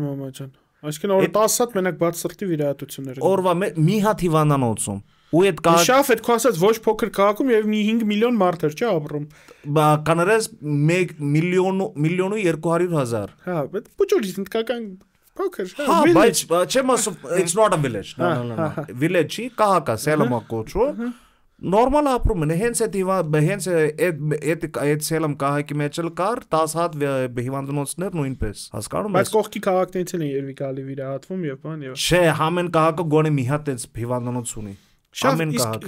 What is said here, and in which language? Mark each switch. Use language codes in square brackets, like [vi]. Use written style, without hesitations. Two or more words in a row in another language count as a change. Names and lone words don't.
[hy] Ոայ մամա ջան։ Այսինքն օրը 10 հատ մենակ բաց սրտի վիրահատություններ են։ Օրվա մի հատ հիվանդանոցում։ Ու այդ Շաֆ այդ քո ասած ոչ փոքր քաղաքում եւ մի 5 միլիոն մարդ էր, չէ՞ ապրում։ Բա կանարես 1 միլիոն ու 200,000։ Հա, բայց փոքր հնդկական փոքր, հա, բայց չեմ ասում, [en] it's not a village։ No. [hy] Village-ի քաղաք է, Սելոմա կոչվում։ Նորմալ ապրում են, հենց այդ Սելեմ քաղաքի մեջ էլ կար 10 հատ հիվանդանոցներ նույնպես, հասկանում ես։ Բայց կողքի քաղաքներից են երևի գալի վիրահատվում եւ բան եւ։ Չէ, ամեն քաղաքը գոնե մի հատ այս հիվանդանոց ունի։ Ամեն քաղաքը։